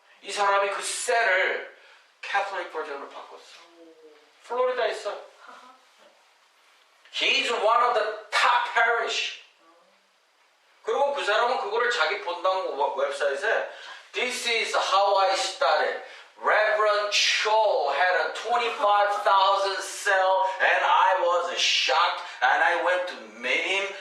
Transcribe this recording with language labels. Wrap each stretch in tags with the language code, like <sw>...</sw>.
<ko>이 사람이 그 셀을 캐톨릭 버전으로 바꿨어. 플로리다에 있어.</ko> <en>He's one of the top parish.</en> <ko>그리고 그 사람은 그거를 자기 본당 웹사이트에</ko> <en>This is how I started. Reverend Cho had a 25,000 cell and I was shocked and I went to meet him.</en>